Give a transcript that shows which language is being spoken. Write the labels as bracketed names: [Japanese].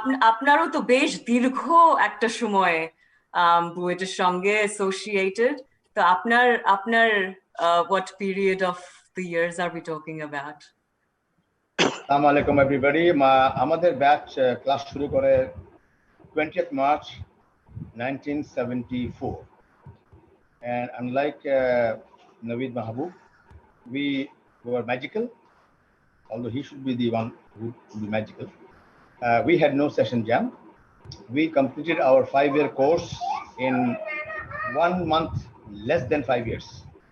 [Bangla] আপনারও তো বেশ দীর্ঘ একটা সময় বুয়েটের সঙ্গে associated. তো আপনার [English] what period of the years are we talking about? Assalamu alaikum everybody. [Bangla] আমাদের ব্যাচ ক্লাস শুরু করে 20th March 1974. [English] And unlike Naveed Mahboob, we were magical, although he should be the one who would be magical. We had no session jam. We completed our 5-year course in 1 month, less than 5 years.